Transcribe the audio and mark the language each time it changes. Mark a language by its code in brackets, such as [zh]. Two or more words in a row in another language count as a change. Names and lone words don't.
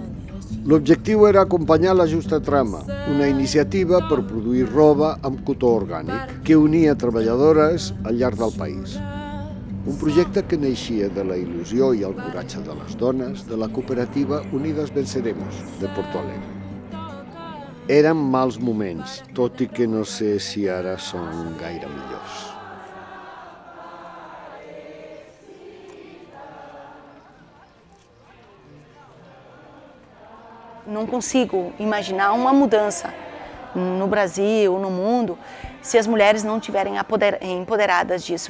[ca] L'objectiu era acompanyar la Justa Trama, una iniciativa per produir roba amb cotó orgànic que unia treballadores al llarg del país. Un projecte que naixia de la il·lusió i el coratge de les dones de la cooperativa Unidas Venceremos de Porto Alegre. Eren mals moments, tot i que no sé si ara són gaire millors. [pt] Não consigo imaginar uma mudança no Brasil, no mundo, se as mulheres não estiverem empoderadas disso.